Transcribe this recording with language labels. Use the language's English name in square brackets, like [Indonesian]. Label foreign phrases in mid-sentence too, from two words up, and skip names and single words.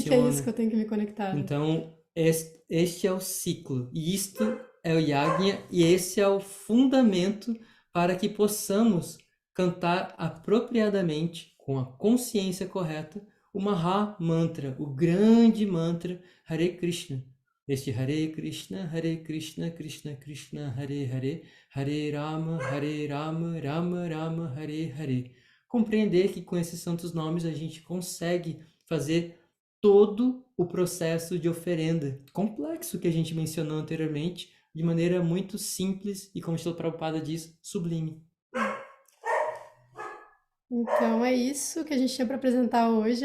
[Portuguese] O que é isso que eu tenho que me conectar? Então, este é o ciclo. E isto é o Yajna, e esse é o fundamento para que possamos cantar apropriadamente, com a consciência correta, o [Sanskrit] महा मन्त्र, [Portuguese] o grande mantra Hare Krishna. Este Hare Krishna, Krishna Krishna, Hare Hare, Hare Rama, Rama Rama, Hare Hare. Compreender que com esses santos nomes a gente consegue fazer todo o processo de oferenda complexo que a gente mencionou anteriormente, de maneira muito simples e, como o Srila Prabhupada diz, sublime. Então é isso que a gente tinha para apresentar hoje.